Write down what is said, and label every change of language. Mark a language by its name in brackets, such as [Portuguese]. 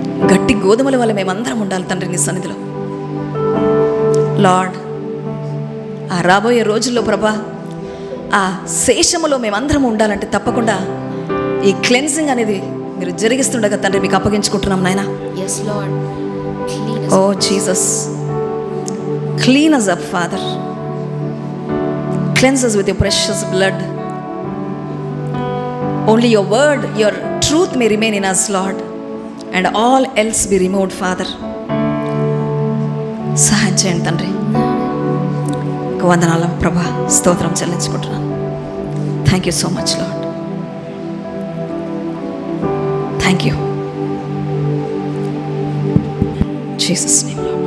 [Telugu] గట్టి గోధుమల వల్ల మేమందరం ఉండాలి తండ్రి నీ సన్నిధిలో. లార్డ్, ఆ రాబోయే రోజుల్లో ప్రభా ఆ శేషములో మేమందరం ఉండాలంటే తప్పకుండా ఈ క్లెన్సింగ్ అనేది మీరు జరిగిస్తుండగా తండ్రి మీకు అప్పగించుకుంటున్నాం నాయన. [English] Yes, Lord. Clean us. Oh Jesus, clean us up, Father. Cleanse us with your precious blood. Only your word, your truth may remain in us, Lord, and all else be removed, Father. [Telugu] సహాయం చేయండి తండ్రి. వందనాలు ప్రభా, స్తోత్రం చెల్లించుకుంటున్నాను. [English] Thank you so much Lord. Thank you Jesus name.